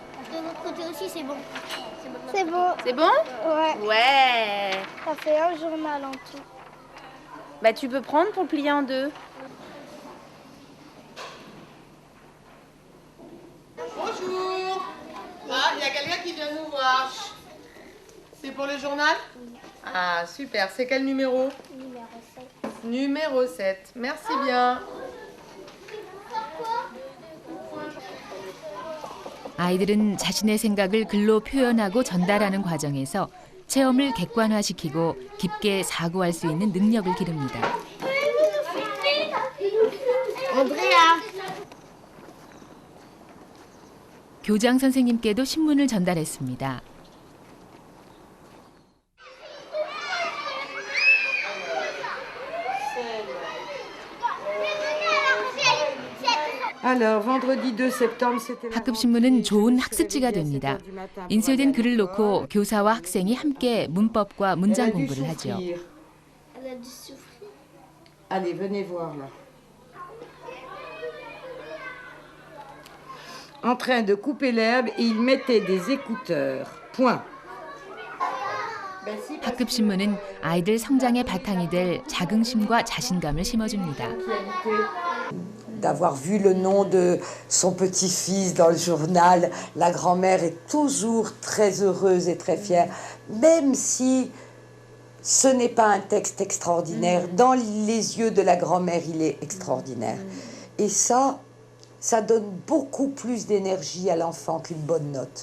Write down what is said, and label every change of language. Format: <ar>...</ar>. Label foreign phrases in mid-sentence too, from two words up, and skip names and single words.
<fr>C'est bon. C'est bon? Ouais. Ouais. Ça fait un journal en tout. Bah, tu peux prendre pour le plier en deux. Bonjour. Ah, il y a quelqu'un qui vient nous voir. C'est pour le journal? Ah, super. C'est quel numéro? Numéro 7. Numéro 7. Merci bien.</fr> <ko>아이들은 자신의 생각을 글로 표현하고 전달하는 과정에서 체험을 객관화시키고 깊게 사고할 수 있는 능력을 기릅니다. 교장 선생님께도 신문을 전달했습니다.</ko> <fr>Alors, vendredi 2 septembre, c'était</fr> <ko>학급 신문은 좋은 학습지가 됩니다. 인쇄된 글을 놓고 교사와 학생이 함께 문법과 문장 공부를 하죠.</ko> <fr>Allez, venez voir là. En train de couper l'herbe et il mettait des écouteurs. Point.</fr> <ko>학급 신문은 아이들 성장의 바탕이 될 자긍심과 자신감을 심어줍니다.</ko> <fr>D'avoir vu le nom de son petit-fils dans le journal, la grand-mère est toujours très heureuse et très fière, même si ce n'est pas un texte extraordinaire. Dans les yeux de la grand-mère, il est extraordinaire. Et ça donne beaucoup plus d'énergie à l'enfant qu'une bonne note.</fr>